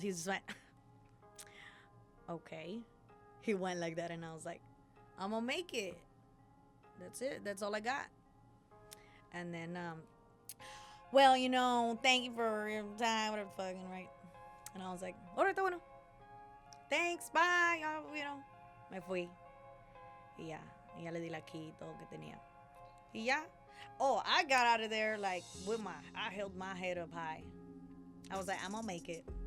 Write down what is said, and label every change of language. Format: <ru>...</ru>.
<en>He's just like, okay. He went like that, and I was like, I'm gonna make it. That's it. That's all I got. And then, well, thank you for your time, whatever fucking, right? And I was like, alright, bueno. Thanks, bye.</en> <es>Me fui. Y ya le di la key y todo que tenía. Y ya.</es> <en>Oh, I got out of there like I held my head up high. I was like, I'm gonna make it.</en>